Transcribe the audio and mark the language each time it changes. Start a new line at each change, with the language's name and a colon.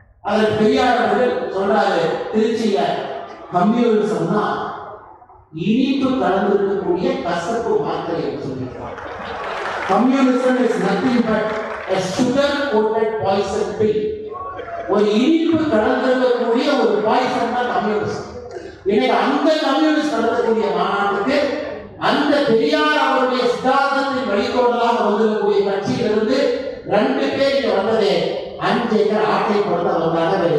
Tamil: அதில் பெரியார் அவர்கள் சொல்றாரு, திருச்சியில கம்யூனிசம்னா இனிப்பு கலந்திருக்கக்கூடிய கசப்பு மாத்திரை சொல்லியிருக்காங்க.
English: Communism is nothing but a sugar coated poison pill.
Tamil: ஒரு இனிப்பு கலந்திருக்கக்கூடிய ஒரு பாய்சன் தான் கம்யூனிசம். இன்னைக்கு அந்த கம்யூனிஸ்ட் நடத்தக்கூடிய மாநாட்டுக்கு அந்த பெரியார் அவருடைய சித்தாந்தத்தின் வழித்தோடலாக வந்திருக்கக்கூடிய கட்சியிலிருந்து 2 பேர் இங்க வந்ததே 5 ஏக்கர் ஆட்டை கொடுத்த வந்தாங்க.